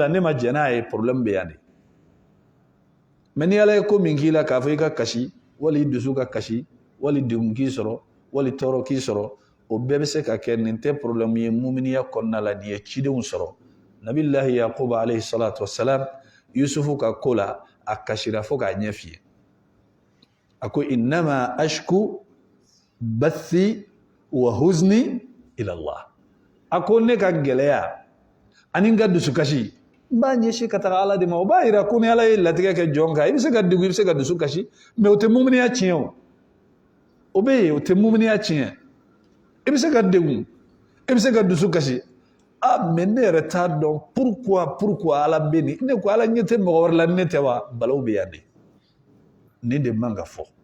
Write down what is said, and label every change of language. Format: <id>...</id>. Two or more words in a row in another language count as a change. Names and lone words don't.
<bm>ne ma jɛ n'a ye problème bɛ yan de mɛ ni ala ye ko min k'i la k'a fɔ i ka kasi wali i dusu ka kasi wali degun k'i sɔrɔ wali tɔɔrɔ k'i sɔrɔ o bɛɛ bɛ se ka kɛ nin tɛ problème ye muminiya kɔnɔna la nin ye cidenw sɔrɔ nabilahi yakuba</bm> <ar>عليه الصلاة والسلام</ar> <bm>yusufu ka ko la a kasira fo k'a ɲɛ fiyɛ a ko</bm> <ar>إنما أشكو بثي وحزني إلى الله</ar> <bm>a ko ne ka gɛlɛya ani n ka dusukasi n b'a ɲɛsin ka taga ala de ma o b'a yira ko ni ala ye latigɛ kɛ jɔn kan i bɛ se ka degun i bɛ se ka dusu kasi mɛ o tɛ muminiya tiɲɛ o bɛ yen o tɛ muminiya tiɲɛ i bɛ se ka degun i bɛ se ka dusu kasi mɛ ne yɛrɛ t'a dɔn pourquoi ala bɛ nin ne ko ala ɲɛ tɛ mɔgɔ wɛrɛ la ne tɛ wa balaw bɛ yan de nin de man ka fɔ</bm>